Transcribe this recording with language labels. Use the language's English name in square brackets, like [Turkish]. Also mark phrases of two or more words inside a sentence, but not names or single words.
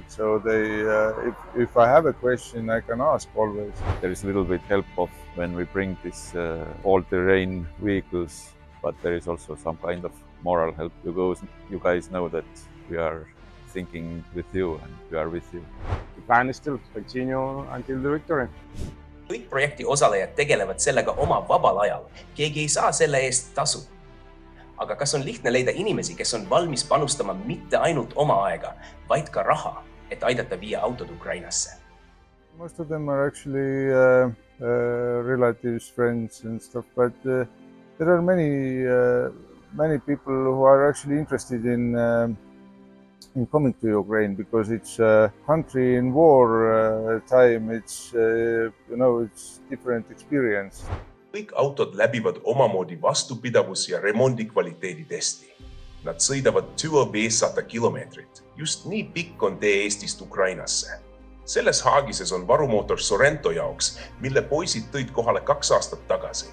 [English] So they, if I have a question, I can ask always. There is a little bit help of when we bring this all-terrain vehicles, but there is also some kind of moral help. You guys know that we are thinking with you and we are with you. The plan is still to continue until the victory. [Estonian] Kõik projekti osalejad tegelevad sellega oma vabal ajal. Keegi ei saa selle eest tasu. Aga kas on lihtne leida inimesi, kes on valmis panustama mitte ainult oma aega, vaid ka raha, et aidata viia autod Ukrainasse? [English] Most of them are actually relatives, friends and stuff, but there are many people who are actually interested in coming to Ukraine because it's a country in war time. It's it's different experience. [Estonian] Kõik autod läbivad omamoodi vastupidavus ja remondikvaliteedi testi. Nad sõidavad 500 kilomeetrit. Just nii pikk on tee Eestist Ukrainasse. Selles haagises on varumootor Sorento jaoks, mille poisid tõid kohale 2 aastat tagasi.